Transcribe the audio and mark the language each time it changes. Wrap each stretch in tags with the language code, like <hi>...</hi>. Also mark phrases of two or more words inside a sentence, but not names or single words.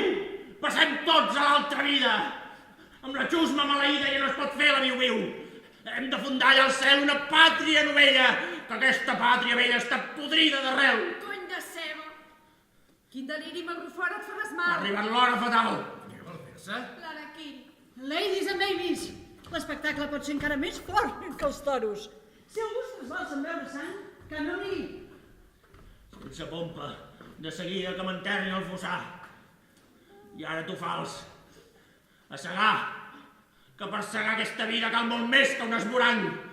<ca>Passem tots a l'altra vida! Amb la xusma maleïda ja no es pot fer la viu-viu. Hem de fundar allà al cel una pàtria novella, que aquesta pàtria vella està podrida d'arrel. Cony de ceba. Quin deliri amb el Rufort et faràs mal. Ha arribat l'hora fatal. L'araquil.</ca> <en>Ladies and babies,</en> <ca>l'espectacle pot ser encara més fort que els toros. Si algú es trasbalsa en veure sang, que no miri. Sense pompa, de seguida que m'enterrin al fossar. I ara tu fals. A segar, que per segar aquesta vida cal molt més que un esborang.</ca>